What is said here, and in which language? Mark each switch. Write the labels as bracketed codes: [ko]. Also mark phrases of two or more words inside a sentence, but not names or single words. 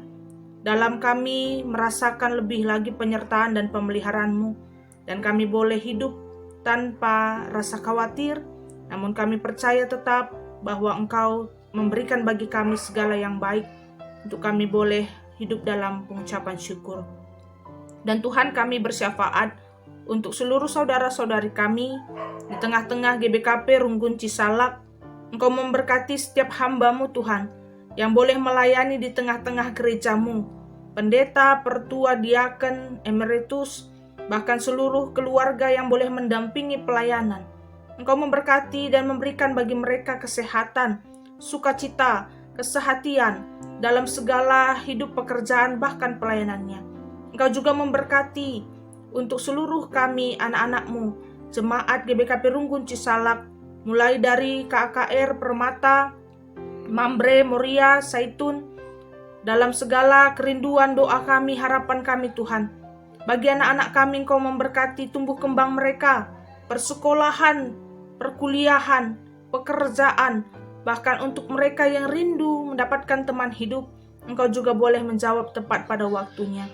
[id] Dalam kami merasakan lebih lagi penyertaan dan pemeliharaan-Mu, dan kami boleh hidup tanpa rasa khawatir, namun kami percaya tetap bahwa Engkau memberikan bagi kami segala yang baik untuk kami boleh hidup dalam pengucapan syukur. Dan Tuhan, kami bersyafaat untuk seluruh saudara-saudari kami di tengah-tengah GBKP Runggun Cisalak. Engkau memberkati setiap hamba-Mu Tuhan yang boleh melayani di tengah-tengah gereja-Mu, pendeta, pertua, diaken, emeritus, bahkan seluruh keluarga yang boleh mendampingi pelayanan. Engkau memberkati dan memberikan bagi mereka kesehatan, sukacita, kesehatian, dalam segala hidup pekerjaan bahkan pelayanannya. Engkau juga memberkati untuk seluruh kami anak-anak-Mu, jemaat GBKP Runggun Cisalak, mulai dari KKR, Permata, Mambre, Moria, Saitun, dalam segala kerinduan doa kami, harapan kami Tuhan. Bagi anak-anak kami Engkau memberkati tumbuh kembang mereka, persekolahan, perkuliahan, pekerjaan, bahkan untuk mereka yang rindu mendapatkan teman hidup, Engkau juga boleh menjawab tepat pada waktunya.